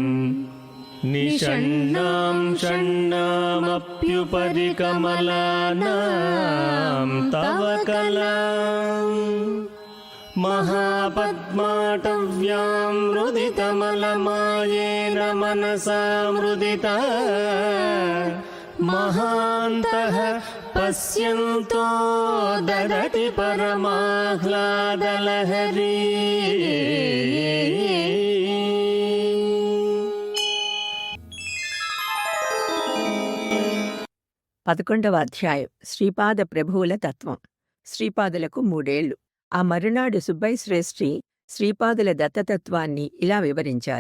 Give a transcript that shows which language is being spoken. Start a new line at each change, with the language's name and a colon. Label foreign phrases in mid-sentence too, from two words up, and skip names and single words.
Sanskrit: निषण्णां षण्णामप्युपरि कमलानां तव कलां महापद्माटव्यां मुदितमलमायेन मनसा मुदिता महान्तः पश्यन्तो ददति परमाह्लादलहरी।
Telugu: 11వ అధ్యాయం శ్రీపాద ప్రభువుల తత్వం. శ్రీపాదులకు 3 ఏళ్లు. ఆ మరునాడు సుబ్బయ్య శ్రేష్ఠి శ్రీపాదుల దత్తతత్వాన్ని ఇలా వివరించారు.